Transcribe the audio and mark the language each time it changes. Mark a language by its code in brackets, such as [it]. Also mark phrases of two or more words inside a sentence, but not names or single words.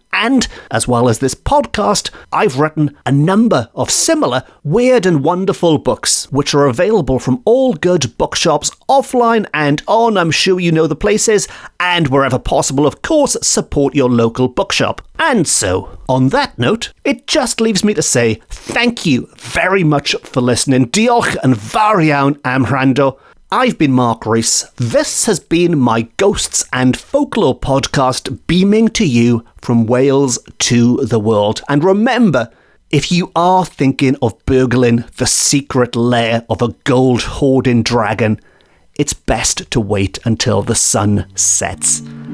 [en] And as well as this podcast, I've written a number of similar weird and wonderful books, which are available from all good bookshops offline and on. I'm sure you know the places. And wherever possible, of course, support your local bookshop. And so, on that note, it just leaves me to say thank you very much for listening. [cy] Diolch yn fawr iawn am wrando. [en] I've been Mark Rees. This has been my Ghosts and Folklore podcast, beaming to you from Wales to the world. And remember, if you are thinking of burgling the secret lair of a gold hoarding dragon, it's best to wait until the sun sets.